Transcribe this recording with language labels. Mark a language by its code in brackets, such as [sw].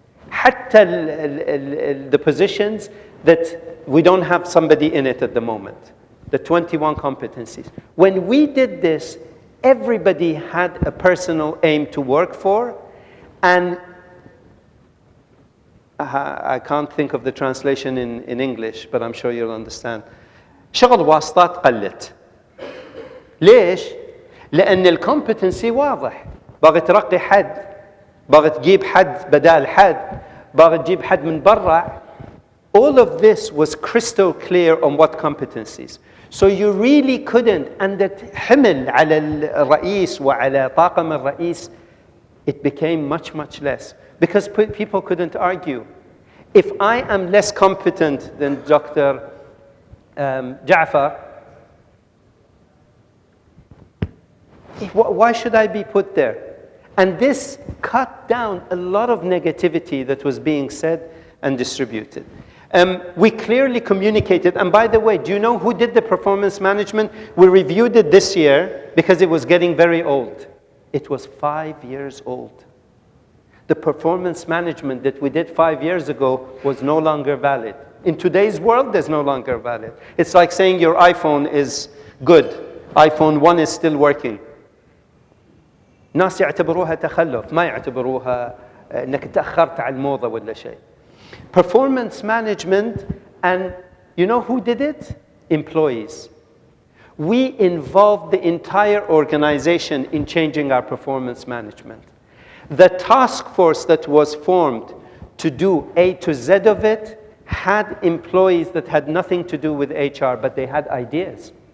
[ar] حتى [en] the positions that we don't have somebody in it at the moment, the 21 competencies. When we did this, everybody had a personal aim to work for, and I can't think of the translation in English, but I'm sure you'll understand. [ar] شغل واسطات قلت. ليش؟ لأن الكومبتنسي واضح. باغي ترقي حد، باغي تجيب حد بدال حد، باغي تجيب حد من برا. [en] All of this was crystal clear on what competencies. So you really couldn't, and that [ar] حمل على الرئيس وعلى طاقم الرئيس, [en] it became much, much less. Because people couldn't argue. If I am less competent than Dr. Ja'far, why should I be put there? And this cut down a lot of negativity that was being said and distributed. We clearly communicated, and by the way, do you know who did the performance management? We reviewed it this year because it was getting very old. It was 5 years old. The performance management that we did 5 years ago was no longer valid. In today's world, it's no longer valid. It's like saying your iPhone is good. iPhone 1 is still working. [ar] ناس يعتبروها تخلف، ما يعتبروها انك تأخرت على الموضة ولا شيء. [en] Performance management, and you know who did it? Employees. We involved the entire organization in changing our performance management. The task force that was formed to do A to Z of it had employees that had nothing to do with HR, but they had ideas.